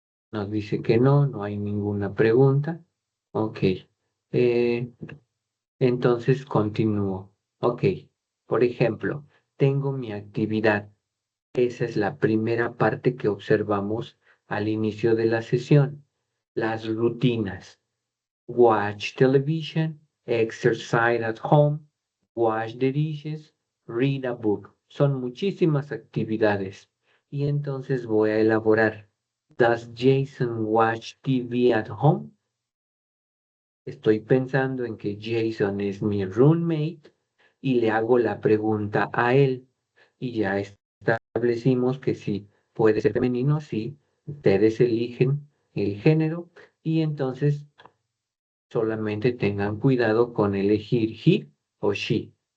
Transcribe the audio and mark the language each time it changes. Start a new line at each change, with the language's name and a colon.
Spanish: Nos dice que no, no hay ninguna pregunta. Ok. Eh, entonces continúo. Ok. Por ejemplo, tengo mi actividad. Esa es la primera parte que observamos al inicio de la sesión. Las rutinas.
English: Watch television, exercise at home, wash the dishes, read a book.
Spanish: Son muchísimas actividades. Y entonces voy a elaborar.
English: Does Jason watch TV at home?
Spanish: Estoy pensando en que Jason es mi roommate y le hago la pregunta a él. Y ya establecimos que sí puede ser femenino, sí. Ustedes eligen el género y entonces solamente tengan cuidado con elegir he o she.